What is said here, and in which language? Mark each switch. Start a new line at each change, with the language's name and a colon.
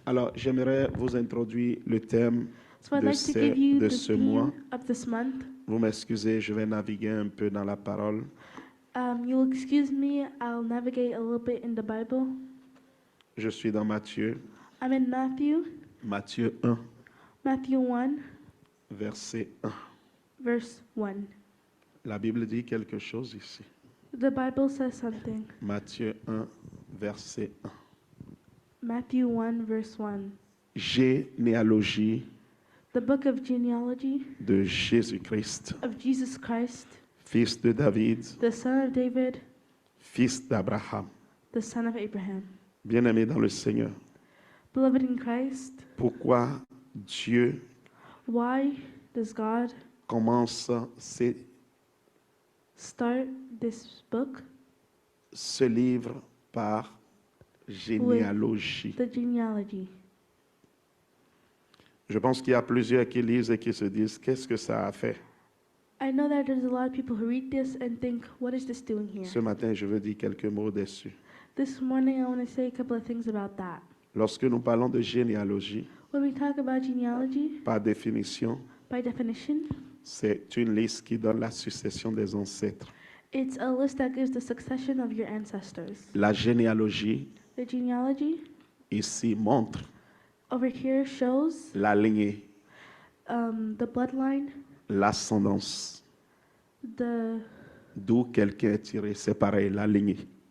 French: Alors, j'aimerais vous introduire le thème
English: So I'd
French: de
English: like to give you
French: de
English: the
French: ce mois.
English: theme of this month.
French: Vous m'excusez, je vais naviguer un peu dans la parole.
English: You'll excuse me, I'll navigate a little bit in the Bible.
French: Je suis dans Matthieu,
English: I'm in
French: Matthieu 1,
English: Matthew 1,
French: verset 1.
English: verse 1.
French: La Bible dit quelque chose ici.
English: The Bible says something.
French: Matthieu 1, verset 1.
English: Matthew 1, verse 1.
French: Généalogie
English: The book of genealogy
French: de Jésus-Christ,
English: of Jesus Christ,
French: fils de David,
English: the son of David,
French: fils d'Abraham.
English: the son of Abraham.
French: Bien-aimé dans le Seigneur,
English: Beloved in Christ,
French: pourquoi Dieu
English: why does God
French: commence
English: start this book,
French: ce livre par généalogie?
English: the genealogy?
French: Je pense qu'il y a plusieurs qui lisent et qui se disent, qu'est-ce que ça a fait?
English: I know that there's a lot of people who read this and think, what is this doing here?
French: Ce matin, je veux dire quelques mots dessus.
English: This morning, I want to say a couple of things about that.
French: Lorsque nous parlons de généalogie,
English: When we talk about genealogy,
French: par définition,
English: by definition,
French: c'est une liste qui donne la succession des ancêtres.
English: it's a list that gives the succession of your ancestors.
French: La généalogie,
English: The genealogy
French: ici, montre
English: over here shows
French: la lignée,
English: the bloodline,
French: l'ascendance,
English: the
French: d'où quelqu'un est tiré. C'est pareil, la lignée.